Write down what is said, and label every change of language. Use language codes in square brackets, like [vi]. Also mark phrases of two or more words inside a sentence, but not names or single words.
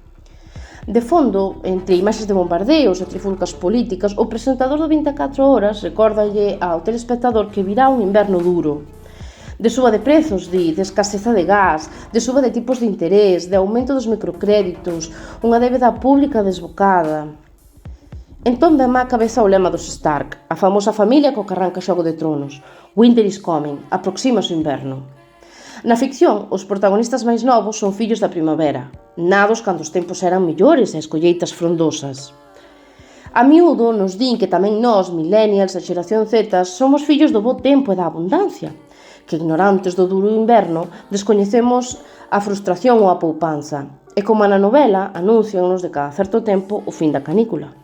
[gl] De fondo, entre imaxes de bombardeos e trifulcas políticas, o presentador do 24 horas recordalle ao telespectador que virá un inverno duro. De suba de prezos, de escaseza de gas, de suba de tipos de interés, de aumento dos microcréditos, unha débeda pública desbocada. Entón ven má cabeza o lema dos Stark, a famosa familia co que arranca Xogo de Tronos. [en] Winter is coming, [gl] aproxímase o inverno. Na ficción, os protagonistas máis novos son fillos da primavera, nados cando os tempos eran mellores e as colleitas frondosas. A miúdo nos din que tamén nós, millennials e xeración Z, somos fillos do bo tempo e da abundancia, que ignorantes do duro inverno descoñecemos a frustración ou a poupanza, e como na novela anuncianos de cada certo tempo o fin da canícula.